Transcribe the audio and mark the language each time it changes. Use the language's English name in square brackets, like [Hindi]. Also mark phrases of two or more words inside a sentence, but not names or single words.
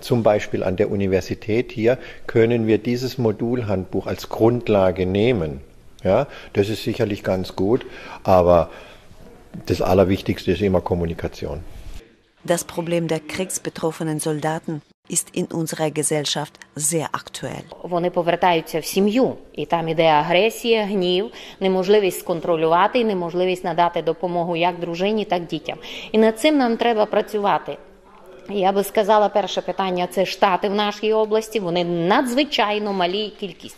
[German] Zum Beispiel an der Universität hier können wir dieses Modulhandbuch als Grundlage nehmen. Ja, das ist sicherlich ganz gut, aber das Allerwichtigste ist immer Kommunikation. Das Problem der kriegsbetroffenen Soldaten ist in unserer Gesellschaft sehr aktuell. [Ukrainian] Вони повертаються в сім'ю, і там іде агресія, гнів, неможливість сконтролювати, неможливість надати допомогу як дружині, так дітям. І над цим нам треба працювати. Я би сказала, перше питання – це штати в нашій області, вони надзвичайно малі кількість.